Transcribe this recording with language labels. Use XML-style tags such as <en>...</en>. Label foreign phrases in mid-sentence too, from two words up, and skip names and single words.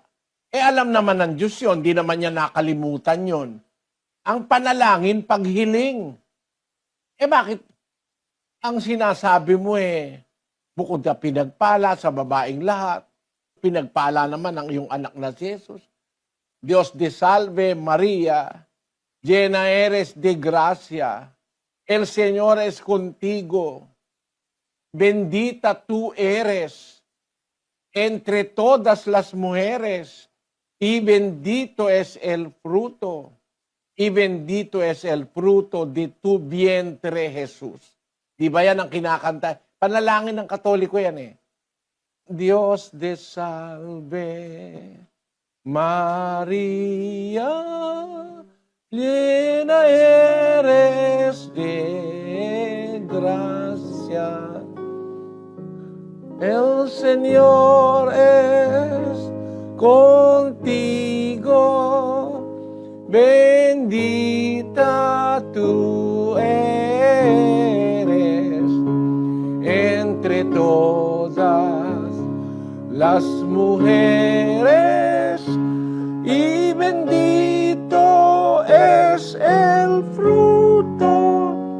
<tl>Alam naman ng Diyos yun, di naman niya nakalimutan yun. Ang panalangin, paghiling. Bakit ang sinasabi mo bukod na pinagpala sa babaeng lahat, pinagpala naman ang iyong anak na si Jesus.</tl> <es>Dios te salve Maria, llena eres de gracia, el Señor es contigo, bendita tú eres entre todas las mujeres, y bendito es el fruto de tu vientre, Jesús.</es> <tl>Di ba yan ang kinakanta? Panalangin ng Katoliko yan eh.</tl> <es>Dios te salve, Maria, llena eres de gracia. El Señor es contigo, bendita tú eres entre todas las mujeres, y bendito es el fruto,</es>